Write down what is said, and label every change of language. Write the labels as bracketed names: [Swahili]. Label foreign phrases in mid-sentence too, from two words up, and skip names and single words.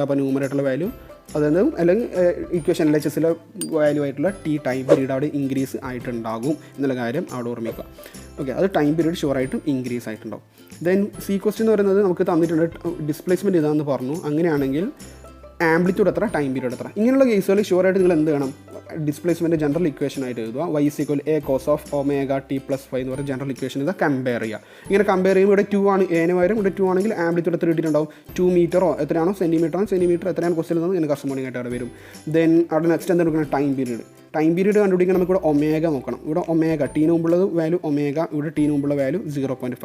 [Malayalam] അപ്പോൾ [English] numerator value [Malayalam] അതായത് അല്ലെങ്കിൽ [English] equation LHS value [Malayalam] ആയിട്ടുള്ള [English] T time period [Malayalam] അവിടെ ഇൻക്രീസ് ആയിട്ടുണ്ടാകും എന്നുള്ള കാര്യം അവിടെ ഓർമ്മിക്കുക. ഓക്കെ, അത് [English] time period [Malayalam] ഷുവറായിട്ടും ഇൻക്രീസ് ആയിട്ടുണ്ടാവും. [English] then C question [Malayalam] എന്ന് പറയുന്നത് നമുക്ക് തന്നിട്ടുണ്ട് ഡിസ്പ്ലേസ്മെൻറ്റ് ഇതാണെന്ന് പറഞ്ഞു. അങ്ങനെയാണെങ്കിൽ ആംപ്ലിറ്റ്യൂഡ് എത്ര, [English] time period [Malayalam] എത്ര? ഇങ്ങനെയുള്ള കേസുകളിൽ ഷുവറായിട്ട് നിങ്ങൾ എന്ത് വേണം? [English] displacement general equation [Malayalam] ആയിട്ട് എഴുതുക. [English] y = a cos of omega t plus phi [Malayalam] എന്ന് പറയുന്ന [English] general equation [Malayalam] ഇത് കമ്പയർ ചെയ്യുക. ഇങ്ങനെ കമ്പയർ ചെയ്യുമ്പോൾ ഇവിടെ 2 ആണ്, എന് പകരം ഇവിടെ 2 ആണെങ്കിൽ ആംപ്ലിറ്റ്യൂഡ് എത്ര കിട്ടിയിട്ടുണ്ടാവും? 2 മീറ്ററോ എത്രയാണോ, സെൻറ്റിമീറ്റർ എത്രയാണ് ക്വസ്റ്റ്യൻ എന്ന് ഇതിന് കറസ്പോണ്ടിങ് ആയിട്ട് അവിടെ വരും. ദെൻ അവിടെ നെക്സ്റ്റ് എന്താ നോക്കുന്നത്? [English] time period. time period [Malayalam] കണ്ടുപിടിക്കാൻ നമുക്ക് ഇവിടെ ഒമേഗ നോക്കണം. ഇവിടെ ഒമേഗ ടീന് മുമ്പുള്ളത് [English] value omega, [Malayalam] ഇവിടെ ടീന് മുമ്പുള്ള വാല്യൂ 0.5.